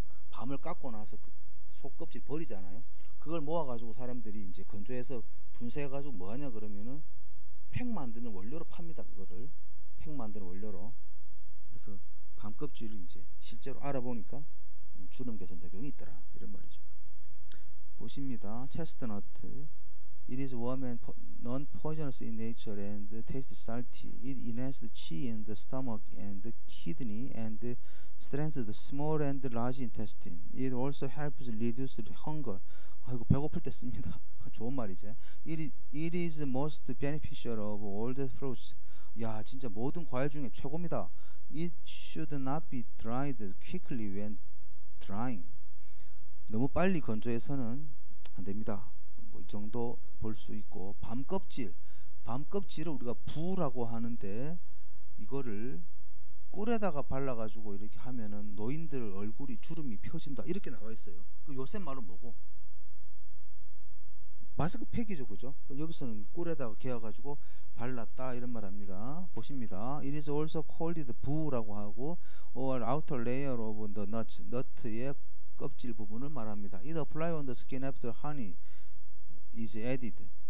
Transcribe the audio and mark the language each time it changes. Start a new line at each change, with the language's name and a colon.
Korean: 밤을 깎고 나서 그 속껍질 버리잖아요. 그걸 모아가지고 사람들이 이제 건조해서 분쇄해가지고 뭐하냐 그러면은 팩 만드는 원료로 팝니다. 그거를 팩 만드는 원료로. 그래서 밤 껍질을 이제 실제로 알아보니까 주름 개선 작용이 있더라 이런 말이죠. 보십니다. 체스트너트.
English: It is warm and non-poisonous in nature and tastes salty. It enhances qi in the stomach and the kidney and strengthens the small and large intestine. It also helps reduce hunger.
Korean: 이거 배고플 때 씁니다. 좋은 말이죠.
English: It is most beneficial of all the fruits.
Korean: 야 진짜 모든 과일 중에 최고입니다.
English: It should not be dried quickly when drying.
Korean: 너무 빨리 건조해서는 안 됩니다. 뭐 이 정도 볼 수 있고 밤 껍질을 우리가 부라고 하는데 이거를 꿀에다가 발라가지고 이렇게 하면은 노인들 얼굴이 주름이 펴진다 이렇게 나와 있어요. 그 요새 말은 뭐고? 마스크팩이죠, 그죠? 여기서는 꿀에다가 개어가지고 발랐다 이런 말합니다. 보십니다.
English: It is also called
Korean: 부라고 하고
English: or outer layer of the nuts,
Korean: 너트의 껍질 부분을 말합니다.
English: It apply on the skin after honey is added.